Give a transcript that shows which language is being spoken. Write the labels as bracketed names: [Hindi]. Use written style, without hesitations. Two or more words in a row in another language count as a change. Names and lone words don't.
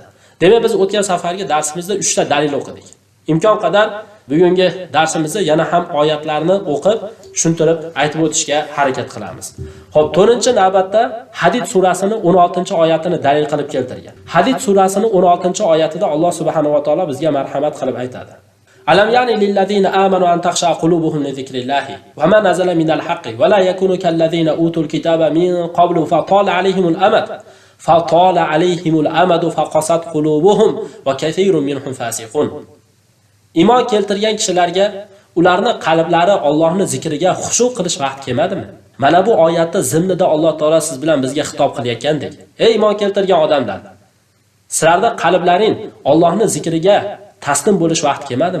[Uzbek] Demak, biz o'tgan safargi darsimizda 3 ta dalil o'qidik. Imkon qadar bugungi darsimizda yana ham oyatlarni o'qib, tushuntirib aytib o'tishga harakat qilamiz. Xo'p, 4-navbatda Hadid surasining 16-oyatini dalil qilib keltirgan. Hadid surasining 16-oyatida Alloh [Arabic] سبحانه وتعالى [Uzbek] bizga marhamat qilib aytadi. [Arabic] ألم يأن للذين آمنوا أن تخشع قلوبهم لذكر الله وما نزل من الحق ولا يكونوا كالذين أوتوا الكتاب من قبل فطال عليهم الأمد فقست قلوبهم وكثير منهم فاسقون. [Uzbek] Iymon keltirgan kishilarga ularning qalblari Allohning zikriga xushu' qilish vaqt kelmadimi? Mana bu oyatda zimnida Alloh taolo siz bilan bizga xitob qilayotgandek. Ey iymon keltirgan odamlar, sizlarning qalblaring Allohning zikriga taslim bo'lish vaqt kelmadimi?